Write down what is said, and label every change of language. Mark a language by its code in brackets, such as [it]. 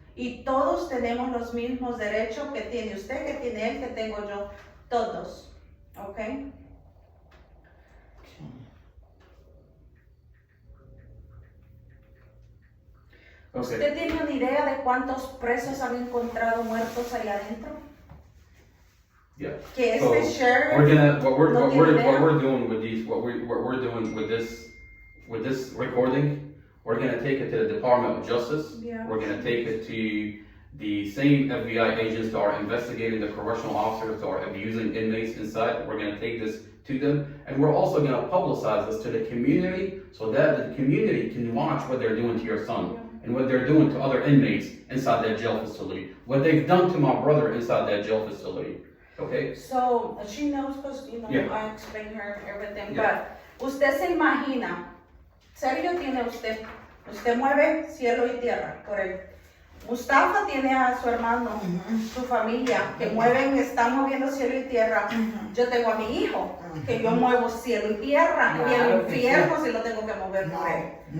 [es] Y todos tenemos los mismos derechos que tiene usted, que tiene él, que tengo yo, todos. ¿Ok? [en] okay. [es] ¿Usted tiene una idea de cuántos presos han encontrado muertos allá adentro? [en] Yeah. [es] Que [en] So sheriff what we're doing with this recording, we're gonna take it to the Department of Justice. Yeah. We're gonna take it to the same FBI agents that are investigating the correctional officers that are abusing inmates inside. We're gonna take this to them, and we're also gonna publicize this to the community so that the community can watch what they're doing to your son and what they're doing to other inmates inside that jail facility. What they've done to my brother inside that jail facility. Okay? So, she knows because, Yeah. I explained her everything, Yeah. but [es] usted se imagina, Sergio tiene usted mueve cielo y tierra por él. Mustafa tiene a su hermano, su familia, que están moviendo cielo y tierra. Yo tengo a mi hijo, que yo muevo cielo y tierra, y el infierno si lo tengo que mover por él.